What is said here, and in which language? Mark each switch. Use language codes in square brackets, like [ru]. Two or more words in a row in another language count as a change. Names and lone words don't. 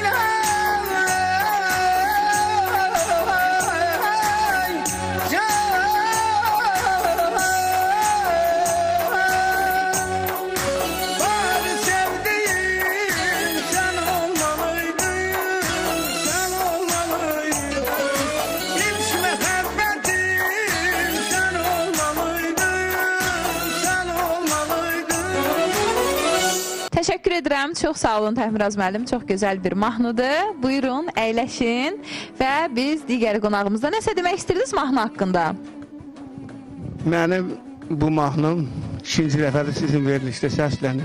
[tr] bari sevdiğim sen olmalıydın, sen olmalıydın. Hiç muhabbetim sen olmalıydın, sen olmalıydın. [az] Təşəkkür edirəm. Çox sağ olun Təhmiraz müəllim. Çox gözəl bir mahnıdır. Buyurun, əyləşin və biz digər qonağımızda nəsə demək istəyirsiniz mahnı haqqında? Mənim bu mahnım ikinci dəfədir sizin verilişdə səslənir.